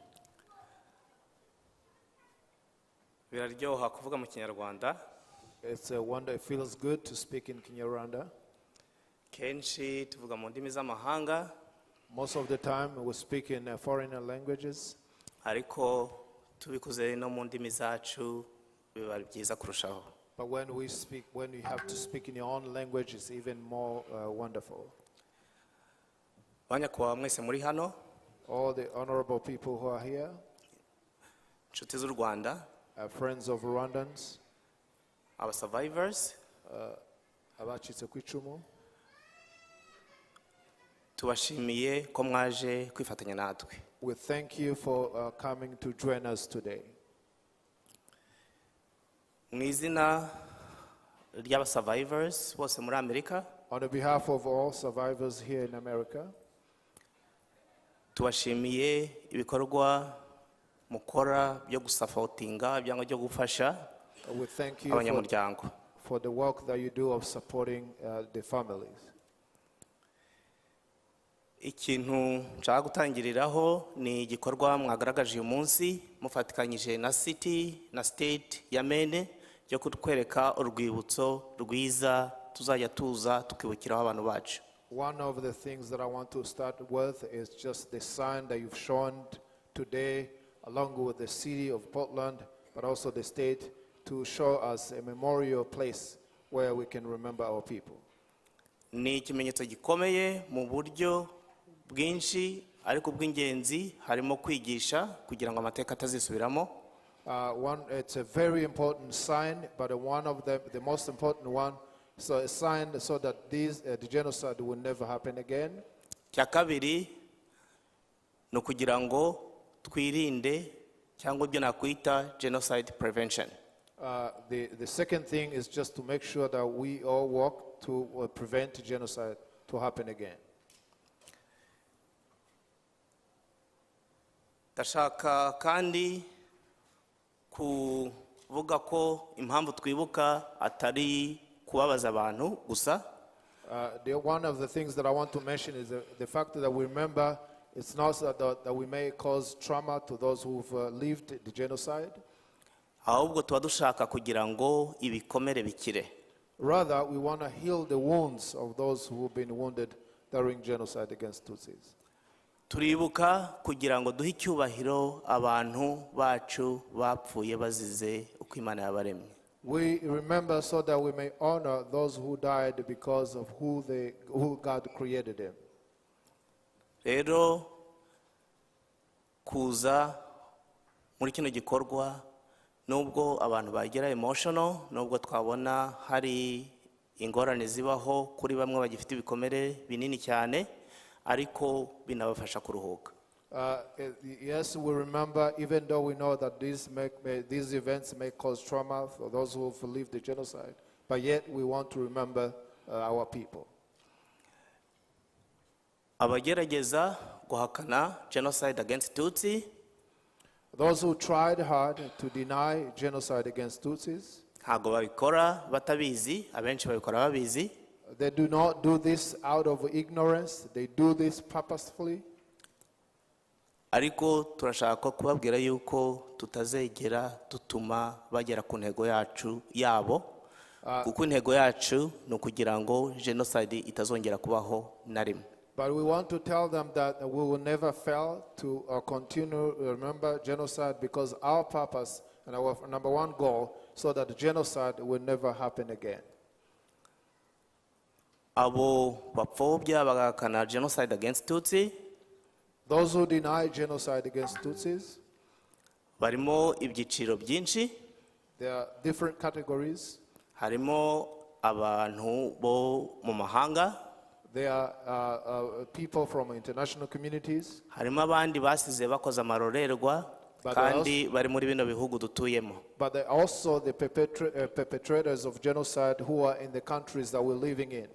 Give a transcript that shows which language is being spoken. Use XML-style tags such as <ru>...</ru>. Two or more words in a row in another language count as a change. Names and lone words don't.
<rw>Biraryoha kuvuga mu Kinyarwanda.</rw> <en>It's a wonder. It feels good to speak in Kinyarwanda.</en> <rw>Kenshi tuvuga mu ndimi z'amahanga.</rw> <en>Most of the time we speak in foreign languages.</en> <rw>Ariko tubikuze no mu ndimi zacu biba byiza kurushaho.</rw> <en>But when you have to speak in your own language, it's even more wonderful.</en> <rw>Banyakubahwa mwese muri hano.</rw> <en>All the honorable people who are here.</en> <rw>Inshuti z'u Rwanda.</rw> <en>Friends of Rwandans. Our survivors.</en> <rw>Abacitse ku icumu. Tubashimiye ko mwaje kwifatanya natwe.</rw> <en>We thank you for coming to join us today.</en> <rw>Mu izina ry'aba survivors bose muri Amerika.</rw> <en>On behalf of all survivors here in America.</en> <rw>Tubashimiye ibikorwa mukora byo gusapotinga byangwa byo gufasha abanyamuryango.</rw> <en>For the work that you do of supporting the families.</en> <rw>Ikintu nshaka gutangiriraho ni igikorwa mwagaragaje uyu munsi mufatikanyije na city na state ya Maine cyo kutwereka urwibutso rwiza tuzajya tuza tukibukiraho abantu bacu.</rw> <en>One of the things that I want to start with is just the sign that you've shown today, along with the city of Portland, but also the state, to show us a memorial place where we can remember our people.</en> <rw>Ni ikimenyetso gikomeye mu buryo bwinshi, ariko bw'ingenzi harimo kwigisha kugira ngo amateka atazisubiramo.</rw> <en>It's a very important sign, but one of the most important one. So a sign so that the genocide will never happen again.</en> <rw>Cya kabiri no kugira ngo twirinde cyangwa ibyo nakwita</rw> <en>genocide prevention. The second thing is just to make sure that we all work to prevent genocide to happen again.</en> <rw>Ndashaka kandi kuvuga ko impamvu twibuka atari kubabaza abantu gusa.</rw> <en>One of the things that I want to mention is the fact that we remember it's not that we may cause trauma to those who've lived the genocide.</en> <rw>Ahubwo tuba dushaka kugira ngo ibikomere bikire.</rw> <en>Rather, we want to heal the wounds of those who've been wounded during genocide against Tutsis.</en> <rw>Turibuka kugira ngo duhe icyubahiro abantu bacu bapfuye bazize uko Imana yabaremye.</rw> <en>We remember so that we may honor those who died because of who God created them.</en> <rw>Rero kuza muri kino gikorwa nubwo abantu bagera emotional, nubwo twabona hari ingorane zibaho kuri bamwe bagifite ibikomere binini cyane, ariko binabafasha kuruhuka.</rw> <en>Yes, we remember, even though we know that these events may cause trauma for those who have lived the genocide, but yet we want to remember our people.</en> <rw>Abagerageza guhakana</rw> <en>genocide against Tutsi, those who tried hard to deny genocide against Tutsis,</en> <rw>ntago babikora batabizi, abenshi babikora babizi.</rw> <en>They do not do this out of ignorance, they do this purposefully.</en> <rw>Ariko turashaka kubabwira yuko tutazegera dutuma bagera ku ntego yacu yabo, kuko intego yacu ni ukugira ngo genocide itazongera kubaho na rimwe.</rw> <en>But we want to tell them that we will never fail to continue to remember genocide, because our purpose and our number one goal so that genocide will never happen again.</en> <rw>Abo bapfobya bagakana</rw> <en>genocide against Tutsi, those who deny genocide against Tutsis,</en> <rw>barimo ibyiciro byinshi.</rw> <en>There are different categories.</en> <rw>Harimo abantu bo mu mahanga.</rw> <en>There are people from international communities.</en> <rw>Harimo abandi basize bakoze amarorerwa kandi bari muri bino bihugu dutuyemo.</rw> <en>But there are also the perpetrators of genocide who are in the countries that we're living in.</en>